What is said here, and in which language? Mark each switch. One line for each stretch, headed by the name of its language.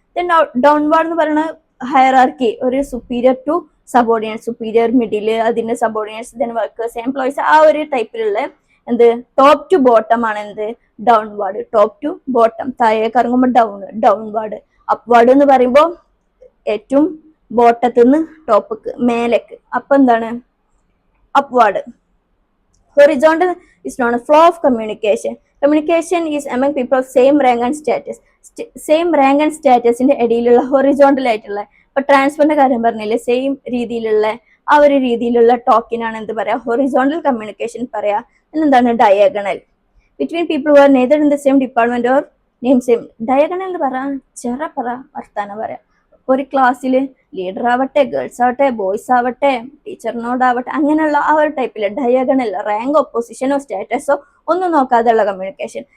Malayalam: Then downward എന്ന് പറയുന്ന hierarchy, ഒരു superior to subordinates, superior, middle, അതിന്റെ സബോർഡിനേറ്റ്സ്, ദെൻ വർക്കേഴ്സ്, എംപ്ലോയീസ്, ആ ഒരു ടൈപ്പിലുള്ള എന്ത് ടോപ്പ് ടു ബോട്ടം ആണ് എന്ത് ഡൗൺവാർഡ്. ടോപ്പ് ടു ബോട്ടം, താഴേക്ക് ഇറങ്ങുമ്പോൾ ഡൗൺവാർഡ്. അപ്വാർഡ് എന്ന് പറയുമ്പോൾ ഏറ്റവും ബോട്ടത്തിൽ നിന്ന് ടോപ്പിക്ക് മേലേക്ക്, അപ്പൊ എന്താണ് upward.
English: Horizontal is known as flow of communication. Communication is among people of same rank and status.
Malayalam: Same rank and സ്റ്റാറ്റസിന്റെ ഇടയിലുള്ള ഹൊറിസോണ്ടൽ ആയിട്ടുള്ള, ഇപ്പൊ ട്രാൻസ്ഫറിന്റെ കാര്യം പറഞ്ഞില്ലേ, സെയിം രീതിയിലുള്ള ആ ഒരു രീതിയിലുള്ള ടോക്കിനാണ് എന്ത് പറയാ, ഹൊറിസോണ്ടൽ കമ്മ്യൂണിക്കേഷൻ പറയാ. എന്താണ് diagonal?
English: Between people who are neither in the same department or name same.
Malayalam: Diagonal എന്ന് പറയാ ചെറ വർത്താനം പറയാം. ഒരു ക്ലാസ്സിൽ ലീഡർ ആവട്ടെ, ഗേൾസ് ആവട്ടെ, ബോയ്സ് ആവട്ടെ, ടീച്ചറിനോടാവട്ടെ, അങ്ങനെയുള്ള ആ ഒരു ടൈപ്പില് ഡയഗണൽ, റാങ്കോ പൊസിഷനോ സ്റ്റാറ്റസോ ഒന്നും നോക്കാതെയുള്ള കമ്മ്യൂണിക്കേഷൻ.